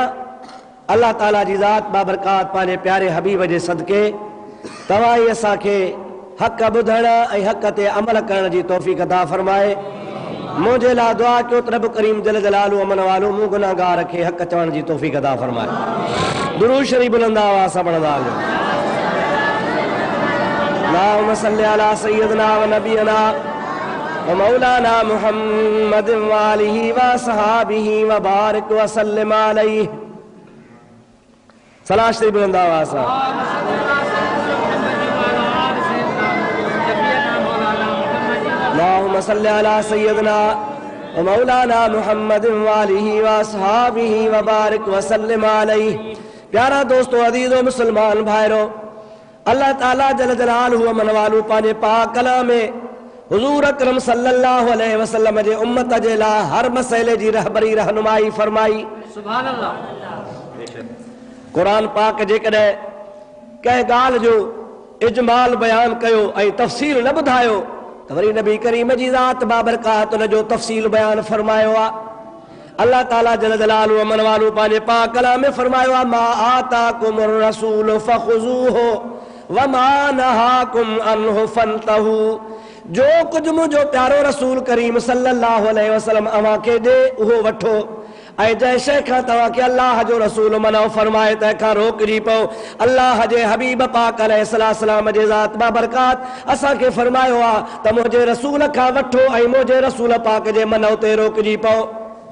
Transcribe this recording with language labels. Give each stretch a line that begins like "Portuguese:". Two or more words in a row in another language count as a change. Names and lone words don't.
Sindhi: अल्लाह ताला जी ज़ात बाबरकात पंहिंजे प्यारे हबीब जे सदके तव्हां ई असांखे हक़ ॿुधण ऐं हक़ ते अमल करण जी तौफ़ीक़ अता फरमाए। मुझे ला दुआ कयो त रब करीम
Arabic: جل جلاله
Sindhi: अमन वालो मूं गुनाहगार खे हक़ चवण जी तौफ़ीक़ अता फरमाए। दुरूद शरीफ बुलंद आवाज़ सां पढ़ंदा हलियो।
Arabic: اللهم صل على سيدنا و نبينا و مولانا محمد و آله و صحبه و بارك و سلم عليه.
Sindhi: सलात शरीफ बुलंद आवाज़ सां।
Arabic: اللهم صل على سيدنا و مولانا محمد و آله و أصحابه و بارك و سلم عليه.
Sindhi: प्यारा दोस्तों, अज़ीज़ो मुसलमान भाइरों, अल्लाह ताला
Arabic: جل جلاله و منواله
Sindhi: पंहिंजे पाक कलाम में हुज़ूर अकरम
Arabic: صلى الله عليه وسلم
Sindhi: जे उम्मत जे लाइ हर मसइले जी रहबरी रहनुमाई फरमाई।
Arabic: سبحان الله.
Sindhi: क़ुरान पाक जेकॾहिं कंहिं ॻाल्हि जो इजमाल बयान कयो ऐं तफ़सील न ॿुधायो त वरी नबी करीम जी ज़ात बाबरकात उन जो तफ़सील बयान फरमायो आहे। अल्लाह ताला
Arabic: جل جلاله و منواله
Sindhi: पंहिंजे पाक कलाम में फरमायो आहे,
Arabic: ما آتاكم الرسول فخذوه و ما نهاكم عنه فانتهوا.
Sindhi: जो कुझु मुंहिंजो प्यारो रसूल करीम
Arabic: صلى الله عليه وسلم
Sindhi: अव्हांखे ॾे उहो वठो, ऐं जंहिं शइ खां तव्हांखे अल्लाह जो रसूल मना फरमाए तंहिंखां रोकिजी पओ। अल्लाह जे हबीब पाक अलैहिस्सलाम जे ज़ात बाबरकात असांखे फरमायो आहे त मुंहिंजे रसूल खां वठो ऐं मुंहिंजे रसूल पाक जे मन ते रोकिजी पओ।